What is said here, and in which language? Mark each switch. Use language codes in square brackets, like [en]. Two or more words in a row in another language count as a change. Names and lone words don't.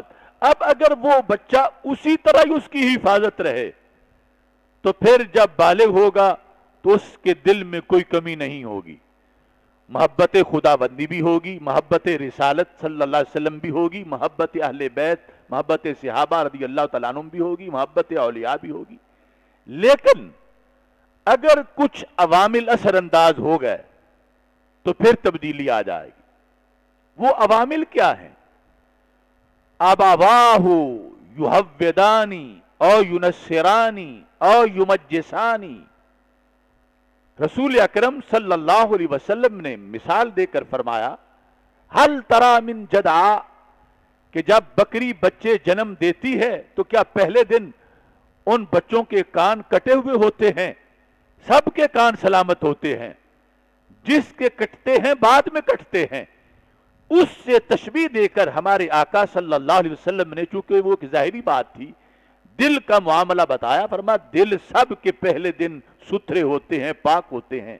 [ur] اب اگر وہ بچہ اسی طرح ہی اس کی حفاظت رہے تو پھر جب بالغ ہوگا تو اس کے دل میں کوئی کمی نہیں ہوگی، محبت خدا بندی بھی ہوگی، محبت رسالت [ar] صلی اللہ علیہ وسلم [ur] بھی ہوگی، محبت اہل بیت، محبت صحابہ [ar] رضی اللہ تعالیٰ عنہم [ur] بھی ہوگی، محبت اولیاء بھی ہوگی۔ لیکن اگر کچھ عوامل اثر انداز ہو گئے تو پھر تبدیلی آ جائے گی۔ وہ عوامل کیا ہیں؟ [ar] ابواہ یحودانی او ینصرانی او یمجسانی۔ [ur] رسول اکرم [ar] صلی اللہ علیہ وسلم [ur] نے مثال دے کر فرمایا، [ar] ہل تری من جدع، [ur] کہ جب بکری بچے جنم دیتی ہے تو کیا پہلے دن ان بچوں کے کان کٹے ہوئے ہوتے ہیں؟ سب کے کان سلامت ہوتے ہیں، جس کے کٹتے ہیں بعد میں کٹتے ہیں۔ اس سے تشبیہ دے کر ہمارے آقا [ar] صلی اللہ علیہ وسلم [ur] نے، چونکہ وہ ایک ظاہری بات تھی، دل کا معاملہ بتایا، فرمایا دل سب کے پہلے دن ستھرے ہوتے ہیں، پاک ہوتے ہیں۔